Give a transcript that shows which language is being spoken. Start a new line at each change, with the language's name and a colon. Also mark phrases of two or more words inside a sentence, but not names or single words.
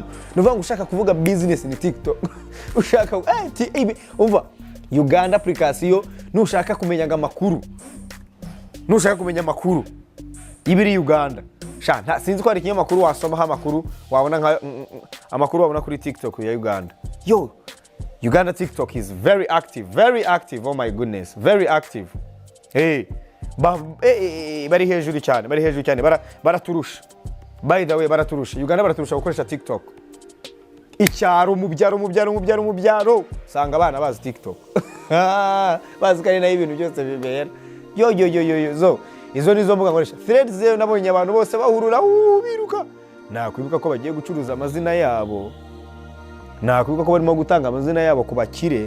Kinyarwanda: Nuvuga ngo ushaka kuvuga business ni TikTok. Ushaka umva Uganda application, nushaka kumenya amakuru, ibiri Uganda. Nta sinzi ko ari kinyamakuru wasomaho amakuru wabona amakuru wabona kuri TikTok ya Uganda.
English: Yo, Uganda TikTok is very active. Oh my goodness, very active.
Kinyarwanda: Bari hejuru cyane, baraturusha.
English: By the way,
Kinyarwanda: baraturusha. Uganda baraturusha gukoresha TikTok. Icyaro mu byaro sanga abana bazi TikTok. Bazi kandi nayo ibintu byose bibera. Yo. Izo nizo mbuga nkoresha. Threads zero nabonye abantu bose bahurura biruka. Nakwibuka ko bagiye gucuruza amazina yabo. Nakwibuka ko barimo gutanga amazina yabo ku bakire.